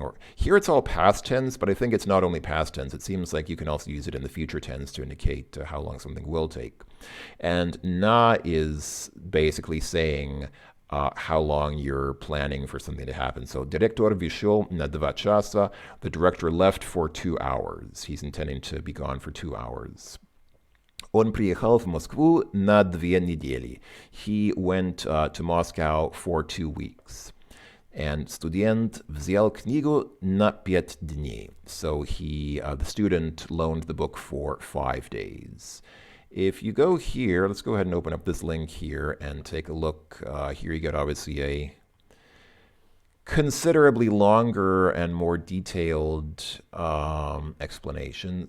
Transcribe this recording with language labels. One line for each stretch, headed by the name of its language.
English: Or here it's all past tense, but I think it's not only past tense. It seems like you can also use it in the future tense to indicate how long something will take. And na is basically saying how long you're planning for something to happen.
Russian: So, директор вышел на 2 часа.
English: The director left for 2 hours. He's intending to be gone for 2 hours.
Russian: Он приехал в Москву на 2 недели.
English: He went to Moscow for 2 weeks.
Russian: And студент взял книгу на 5 дней.
English: So the student loaned the book for 5 days. If you go here, let's go ahead and open up this link here and take a look. Here you get obviously a considerably longer and more detailed explanation.